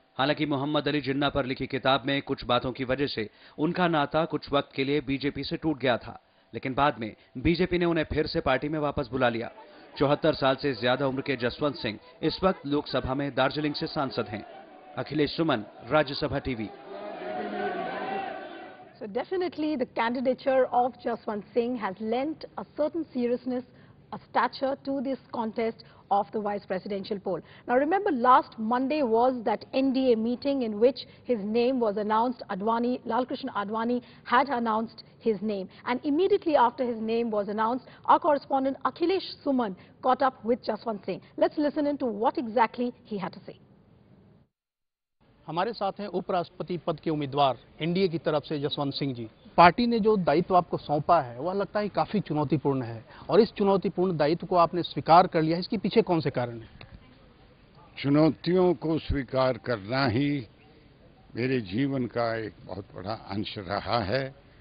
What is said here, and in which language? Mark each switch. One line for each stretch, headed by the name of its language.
Hindi: हालांकि मोहम्मद अली जिन्ना पर लिखी किताब में कुछ बातों की वजह से उनका नाता कुछ वक्त के लिए बीजेपी से टूट गया था, लेकिन बाद में बीजेपी ने उन्हें फिर से पार्टी में वापस बुला लिया। 74 साल से ज्यादा उम्र के जसवंत सिंह इस वक्त लोकसभा में दार्जिलिंग से सांसद हैं। अखिलेश सुमन, Rajya Sabha TV.
English: So definitely the candidature of Jaswant Singh has lent a certain seriousness, a stature to this contest of the vice presidential poll. Now remember, last Monday was that NDA meeting in which his name was announced. Lalkrishna Advani had announced his name, and immediately after his name was announced, our correspondent Akhilesh Suman caught up with Jaswant Singh. Let's listen into what exactly he had to say.
Hindi: हमारे साथ हैं उपराष्ट्रपति पद के उम्मीदवार NDA की तरफ से जसवंत सिंह जी। पार्टी ने जो दायित्व आपको सौंपा है वह लगता है काफी चुनौतीपूर्ण है, और इस चुनौतीपूर्ण दायित्व को आपने स्वीकार कर लिया है, इसके पीछे कौन से कारण है? चुनौतियों को स्वीकार करना ही मेरे जीवन का एक बहुत बड़ा अंश रहा है।